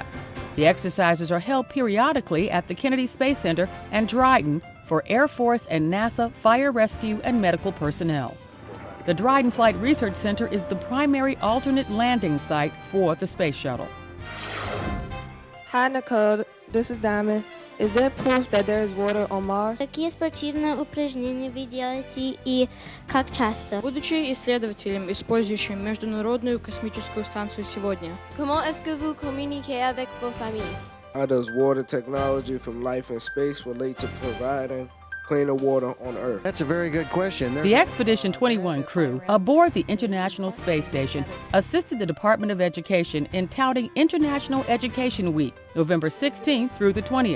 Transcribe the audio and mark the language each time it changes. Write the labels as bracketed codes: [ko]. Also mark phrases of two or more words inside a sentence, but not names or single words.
[en] The exercises are held periodically at the Kennedy Space Center and Dryden for Air Force and NASA fire rescue and medical personnel. The Dryden Flight Research Center is the primary alternate landing site for the space shuttle. Hi Nicole, this is Diamond. Is there proof that there is water on Mars? [ru] Какие спортивные упражнения вы делаете и как часто? Будучи исследователем, использующим Международную космическую станцию сегодня. [fr] Comment est-ce que vous communiquez avec vos familles? [en] How does water technology from life in space relate to providing cleaner water on Earth? That's a very good question. The Expedition 21 crew aboard the International Space Station assisted the Department of Education in touting International Education Week, November 16th through the 20th.